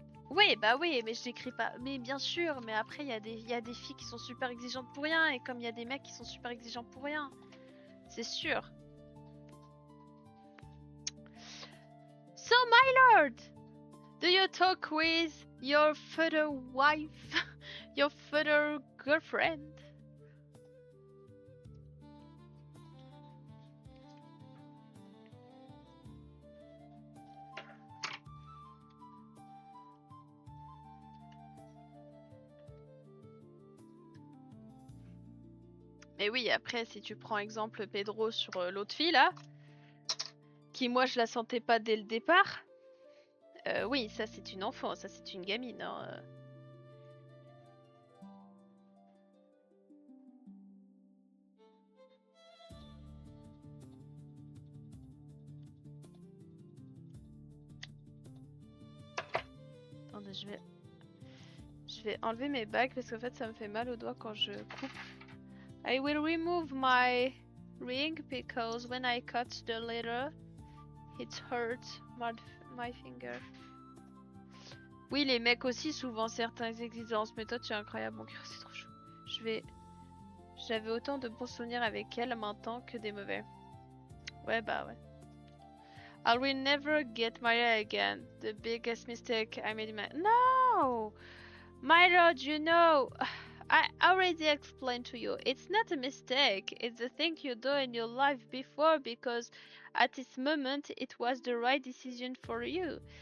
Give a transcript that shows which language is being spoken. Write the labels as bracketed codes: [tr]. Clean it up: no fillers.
[fr] Oui, bah oui, mais je l'écris pas. Mais bien sûr, mais après, il y a des filles qui sont super exigeantes pour rien, et comme il y a des mecs qui sont super exigeants pour rien. C'est sûr. [en] So, my lord, do you talk with your future wife, your future girlfriend? [fr] Mais oui, après, si tu prends exemple Pedro sur l'autre fille là, qui moi je la sentais pas dès le départ, oui, ça c'est une enfant, ça c'est une gamine. Hein. Attendez, je vais enlever mes bagues parce qu'en fait ça me fait mal aux doigts quand je coupe. [en] I will remove my ring because when I cut the letter, it hurts my finger. [fr] Oui, les mecs aussi, souvent certaines exigences, mais toi tu es incroyable, mon cœur, c'est trop chou. J'avais autant de bons souvenirs avec elle maintenant que des mauvais. Ouais, bah ouais. [en] I will never get married again. The biggest mistake I made in my... No! My lord, you know... I already explained to you. It's not a mistake. It's the thing you do in your life before because at this moment it was the right decision for you.